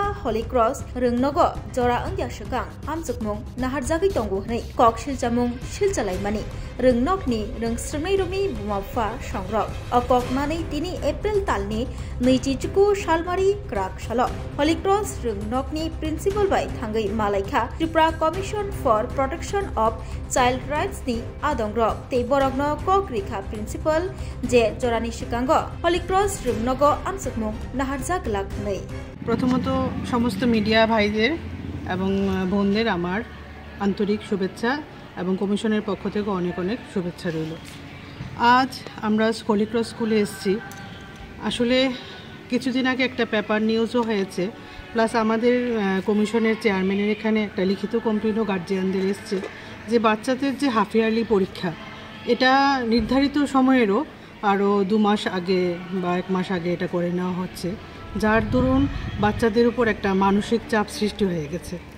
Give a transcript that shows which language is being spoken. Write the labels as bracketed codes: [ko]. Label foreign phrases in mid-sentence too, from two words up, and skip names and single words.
[trp] Holy Cross rungnogo jora anja shikang amjukmung naharjagui tongo hnei kok shiljamung shiljalaimani rungnog ni rungsrmei rumi bumapha songrok okok manei 3 April talni neijichuku shalmari krak shalo Holy Cross rungnog ni principal bai thangai malaikha Tripura Commission for Protection of Child Rights ni adongrok te borogno kok rikha principal je jorani shikango Holy Cross rungnogo amsukmung naharjag lak nei [bn] প্রথমত সমস্ত মিডিয়া ভাইদের এবং বোনদের আমার আন্তরিক শুভেচ্ছা এবং কমিশনের পক্ষ থেকে অনেক অনেক শুভেচ্ছা রইল। আজ আমরা হোলি ক্রস স্কুলে এসেছি। আসলে কিছুদিন আগে একটা [en] paper news [bn] হয়েছে, প্লাস আমাদের কমিশনের চেয়ারম্যানের এখানে একটা লিখিত কমপ্লেনও গার্জিয়ানদের এসছে যে বাচ্চাদের যে [en] half yearly [bn] পরীক্ষা এটা নির্ধারিত সময়েরও আরও 2 মাস আগে বা 1 মাস আগে এটা করে নেওয়া হচ্ছে, যার দরুন বাচ্চাদের উপর একটা মানসিক চাপ সৃষ্টি হয়ে গেছে।